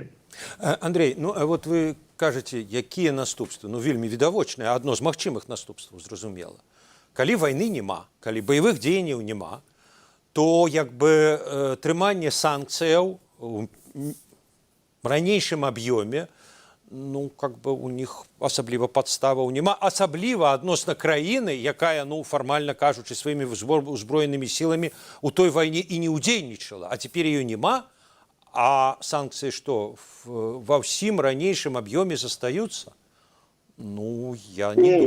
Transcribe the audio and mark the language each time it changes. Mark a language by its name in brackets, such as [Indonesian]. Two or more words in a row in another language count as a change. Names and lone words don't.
[Belarusian] Андрей, ну а вот вы кажаце, якія наступствы? Ну, вельмі відавочныя, адно з магчымых наступстваў, зразумела. Калі вайны няма, калі баявых дзеянняў няма, то як бы трыманне санкцыяў у ранейшым аб'ёме, ну, [Russian] как бы [Belarusian] у них асабліва падставаў няма, асабліва адносна краіны, якая, ну, фармальна кажучы, сваімі узброенымі сіламі у той вайне і не ўдзельнічала, а цяпер ее няма, а санкцыі што, ва ўсім ранейшым аб'ёме застаюцца? Ну, я не думаю.